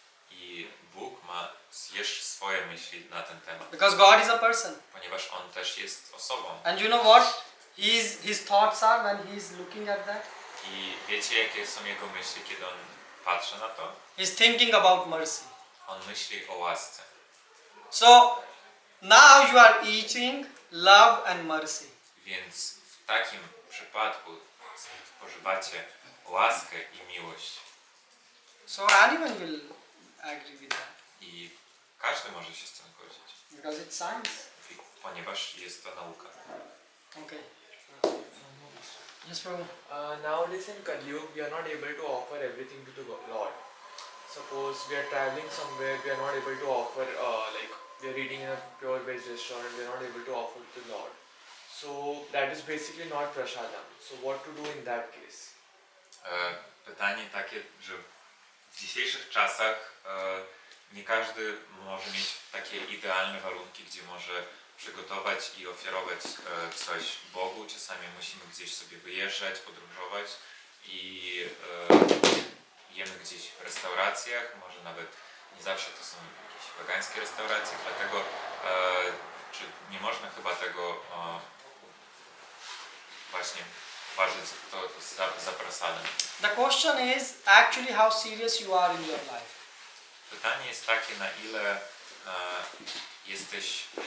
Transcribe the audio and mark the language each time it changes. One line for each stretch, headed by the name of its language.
Polish: i Bóg ma jeszcze swoje myśli na ten temat,
English: Because God is a person.
Polish: ponieważ On też jest osobą.
English: And you know what his thoughts are when he is looking at that?
Polish: I wiecie, jakie są Jego myśli, kiedy On patrzy na to?
English: He's thinking about mercy.
Polish: On myśli o łasce.
English: So now you are eating love and mercy.
Polish: Więc w takim przypadku spożywacie łaskę i miłość.
English: So anyone will agree with that.
Polish: I każdy może się z tym zgodzić,
English: Because it's science.
Polish: ponieważ jest to nauka.
English: Okay. Yes, Prabhu. Nowadays in Kali Yuga, we are not able to offer everything to the Lord. Suppose we are traveling somewhere, we are not able to offer, like we are eating in a pure veg restaurant, we are not able to offer to the Lord. So that is basically not prasadam. So what to do in that case?
Polish: Pytanie takie, że w dzisiejszych czasach nie każdy może mieć takie idealne warunki, gdzie może przygotować i ofiarować coś Bogu. Czasami musimy gdzieś sobie wyjeżdżać, podróżować i jemy gdzieś w restauracjach, może nawet nie zawsze to są jakieś wegańskie restauracje, dlatego czy nie można chyba tego właśnie uważać to za prasadem.
English: The question is actually how serious you are in your life.
Polish: Pytanie jest takie, na ile jesteś